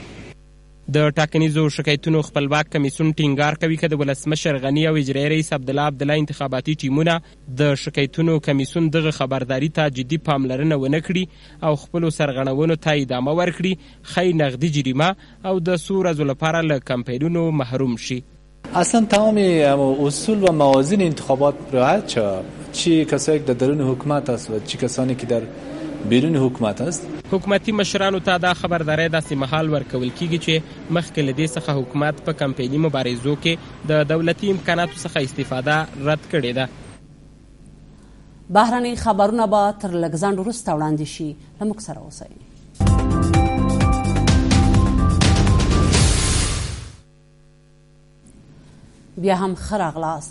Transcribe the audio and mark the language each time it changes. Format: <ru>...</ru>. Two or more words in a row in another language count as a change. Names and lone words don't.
<ps>د ټاکنیزو شکایتونو خپلواک کمیسیون ټینګار کوي چې د ولسمشر غني او اجرایي رئیس عبدالله انتخاباتي ټیمونه د شکایتونو کمیسیون دغه خبرداري ته جدي پاملرنه ونه کړي او خپلو سرغړونو ته ادامه ورکړي، ښایي نغدي جریمه او د څو ورځو لپاره له کمپاینونو محروم شي.</ps> <fa>اصلا تمام اصول و موازین انتخابات رعایت شود، چی کسایی که در درون حکومت است و چی کسانی که در بیرون حکومت است.</fa> <ps>حکومتي مشرانو ته دا خبرداری داسې مهال ورکول کیږي چې مخکې له دې څخه حکومت په کمپایني مبارزو کې د دولتي امکاناتو څخه استفاده رد کړې ده. بهرني خبرونه به تر لږ ځنډ وروسته وړاندې شي. له موږ سره اوسئ. بیا هم ښه راغلاست.</ps>